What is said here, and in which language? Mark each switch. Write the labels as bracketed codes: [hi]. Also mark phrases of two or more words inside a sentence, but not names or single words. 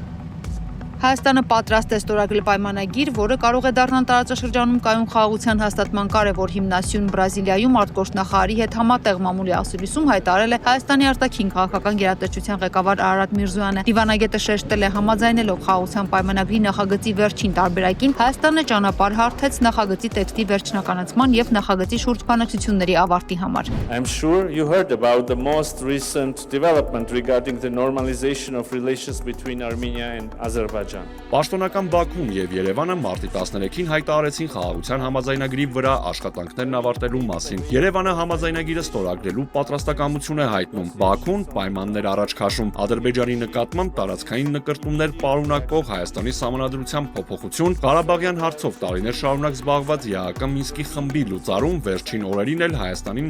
[hy] Հայաստանը պատրաստ է ստորագրել պայմանագիր, որը կարող է դառնալ տարածաշրջանում կայուն խաղաղության հաստատման կարևոր հիմնասյուն։ Բրազիլիայում արտգործնախարարի հետ համատեղ մամուլի ասուլիսում հայտարարել է Հայաստանի արտաքին քաղաքական գերատեսչության ղեկավար Արարատ Միրզոյանը։ Դիվանագետը շեշտել է համաձայնելով խաղաղության պայմանագրի նախագծի վերջին տարբերակին, Հայաստանը ճանապարհ հարթեց նախագծի տեքստի վերջնականացման եւ նախագծի շուրջ բանակցությունների ավարտի համար։ [en] I'm sure you heard about the most recent development regarding the normalization of relations between Armenia and Azerbaijan. [hy] Պաշտոնական Բաքուն եւ Երևանը մարտի 13-ին հայտարարեցին խաղաղության համաձայնագրի վրա աշխատանքներն ավարտելու մասին։ Երևանը համաձայնագիրը ստորագրելու պատրաստակամություն է հայտնում։ Բաքուն պայմաններ առաջ քաշում։ Ադրբեջանի նկատմամբ տարածքային նկրտումներ պարունակող Հայաստանի սահմանադրության փոփոխություն, Ղարաբաղյան հարցով տարիներ շարունակ զբաղված ԵԱՀԿ Մինսկի խմբի լուծարում վերջին օրերին էլ Հայաստանին